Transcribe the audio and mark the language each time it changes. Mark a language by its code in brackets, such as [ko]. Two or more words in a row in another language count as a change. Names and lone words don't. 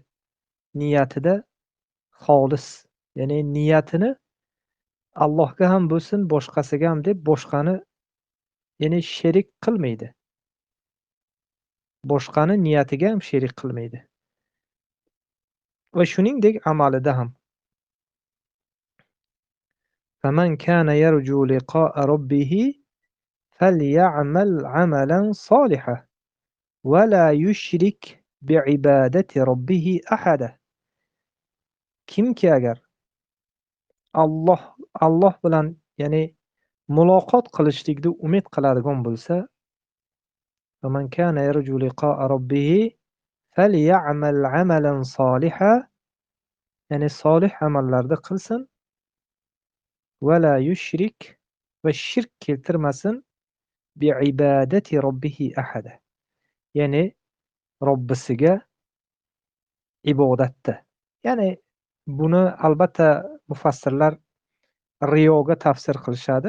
[uz] Niyatida xolis, ya'ni niyatini Allohga ham bo'lsin, boshqasiga ham deb boshqani ya'ni sherik qilmaydi. Boshqani niyatiga ham sherik qilmaydi. Va shuningdek amalida ham [ar] فَمَنْ كَانَ يَرْجُو لِقَاءَ رَبِّهِ فَلْيَعْمَلْ عَمَلًا صَالِحًا وَلَا يُشْرِكْ بِعِبَادَةِ رَبِّهِ أَحَدًا. [uz] Kimki agar Alloh bilan ya'ni muloqot qilishlikni umid qiladigan bo'lsa, [ar] فَمَنْ كَانَ يَرْجُو لِقَاءَ رَبِّهِ فَلْيَعْمَلْ عَمَلًا صَالِحًا, [uz] ya'ni solih amallarni qilsin. [ar] وَلَا يُشْرِكْ, [uz] va shirk keltirmasin, [ar] بعبادة ربه أحدا, [uz] ya'ni Robbisiga ibodatda. Ya'ni buni albatta mufassirlar riyoga tafsir qilishadi.